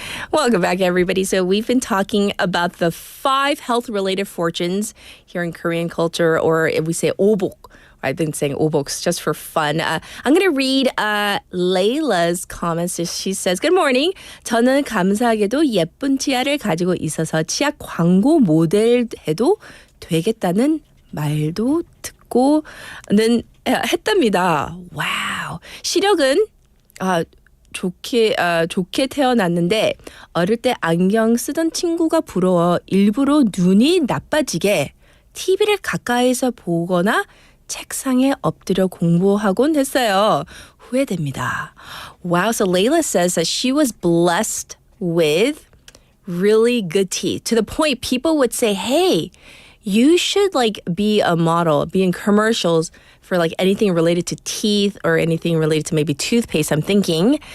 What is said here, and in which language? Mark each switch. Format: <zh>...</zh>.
<en>Welcome back, everybody. So we've been talking about the 5 health-related fortunes here in Korean culture, or if we say 오복. I've been saying 오복s just for fun. I'm going to read Layla's comments. She says, Good morning.</en> <ko>저는 감사하게도 예쁜 치아를 가지고 있어서 치아 광고 모델 해도 되겠다는 말도 듣고는 했답니다. 와우. 시력은 좋게 태어났는데 어릴 때 안경 쓰던 친구가 부러워 일부러 눈이 나빠지게 TV를 가까이서 보거나 책상에 엎드려 공부하곤 했어요. 후회됩니다.</ko> <en>Wow, so Layla says that she was blessed with really good teeth to the point people would say, hey, you should like be a model, be in commercials for like anything related to teeth or anything related to maybe toothpaste, I'm thinking.</en>